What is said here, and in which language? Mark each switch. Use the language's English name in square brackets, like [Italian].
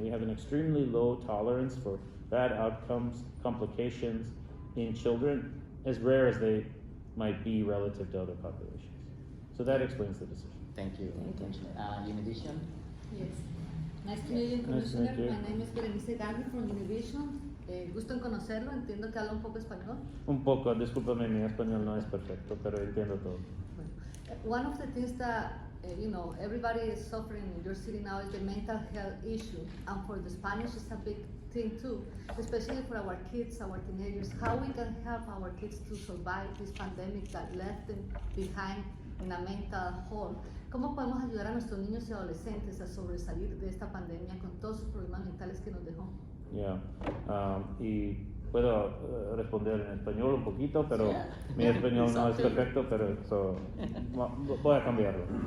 [English] We have an extremely low tolerance for bad outcomes, complications in children, as rare as they might be relative to other populations. So that explains the decision. Thank you. Thank you. Univision. Yes. Nice to meet you, Nice to Commissioner. meet you. My name is Berenice Gandhi from Univision. [Spanish] Gusto en conocerlo, entiendo que habla un poco español. Un poco, discúlpame, mi español no es perfecto, pero entiendo todo. [English] One of the things that everybody is suffering in your city now is the mental health issue, and for the Spanish it's a big thing too, especially for our kids, our teenagers. How we can help our kids to survive this pandemic that left them behind in a mental hole. ¿Cómo podemos ayudar a nuestros niños y adolescentes a sobresalir de esta pandemia con todos sus problemas mentales que nos dejó? Yeah. [Spanish] Y puedo responder en español un poquito, pero mi español no es perfecto, pero voy a cambiarlo.